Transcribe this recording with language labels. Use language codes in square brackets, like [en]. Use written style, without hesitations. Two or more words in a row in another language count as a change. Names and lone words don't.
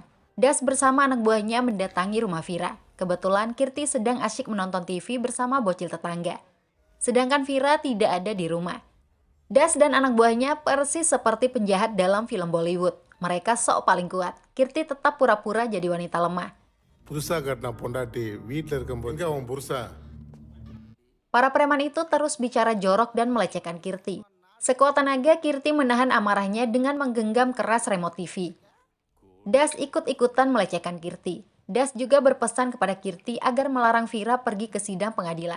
[id] Das bersama anak buahnya mendatangi rumah Vira. Kebetulan Kirti sedang asyik menonton TV bersama bocil tetangga. Sedangkan Vira tidak ada di rumah. Das dan anak buahnya persis seperti penjahat dalam film Bollywood. Mereka sok paling kuat. Kirti tetap pura-pura jadi wanita lemah. [ta] புதுசா கட்டின பொண்டாட்டி வீட்டில் இருக்கும்போது எங்க அவன் புருஷா. [id] Para preman itu terus bicara jorok dan melecehkan Kirti. Sekuat tenaga, Kirti menahan amarahnya dengan menggenggam keras remote TV. Das ikut-ikutan melecehkan Kirti. Das juga berpesan kepada Kirti agar melarang Vira pergi ke sidang pengadilan.